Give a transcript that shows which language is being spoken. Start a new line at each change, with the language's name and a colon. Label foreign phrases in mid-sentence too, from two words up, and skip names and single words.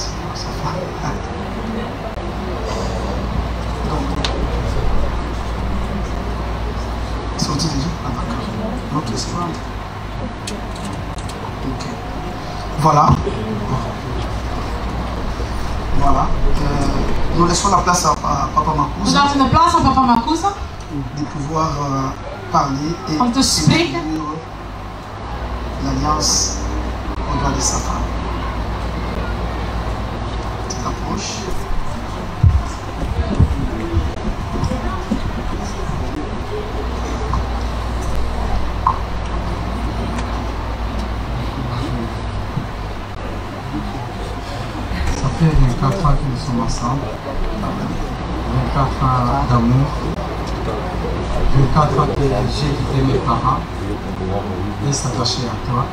French: Ça fait. Donc, sorti déjà? Ah, d'accord. Ok, c'est bon. Ok. Voilà. Voilà. Nous laissons la place à Papa
Dutch: We
French: Makusa
Dutch: laten de plaats aan Papa Makusa
French: de pouvoir parler et
Dutch: om te spreken
French: l'alliance au doigt de sa femme. Tu t'approches. Ça fait 24 ans que nous sommes ensemble, 24 ans d'amour, 24 ans que j'ai quitté mes parents et s'attacher à toi.